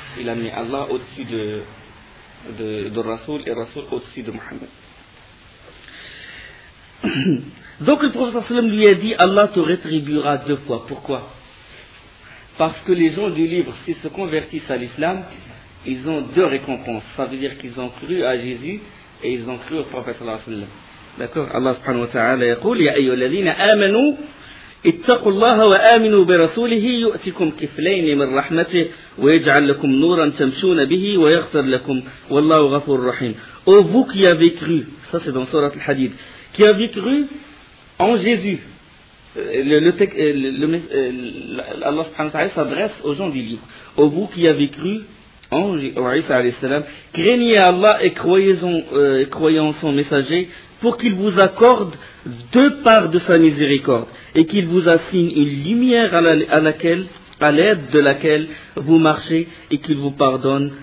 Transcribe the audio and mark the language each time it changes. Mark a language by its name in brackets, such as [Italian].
[French] Il a mis Allah au-dessus de Rasoul et Rasoul au-dessus de Mohammed. Donc le prophète lui a dit, Allah te rétribuera deux fois. Pourquoi? Parce que les gens du livre, s'ils se convertissent à l'islam, ils ont deux récompenses. Ça veut dire qu'ils ont cru à Jésus et ils ont cru au prophète. D'accord? [Arabic] Allah subhanahu wa ta'ala yaqul, ya ayyuha alladhina amanu, اتقوا الله وآمنوا برسوله يؤتكم كفلين من رحمته ويجعل لكم نورا تمشون به ويغفر لكم والله غفور رحيم. [French] Ô vous qui avez cru, ça c'est dans Sourate Al-Hadid, qui avez cru en Jésus, Allah subhanahu wa ta'ala s'adresse aux gens du livre. Ô vous qui avez cru en Isa alayhi salam, craignez Allah et croyez en son messager, pour qu'il vous accorde deux parts de sa miséricorde et qu'il vous assigne une lumière à l'aide de laquelle vous marchez et qu'il vous pardonne.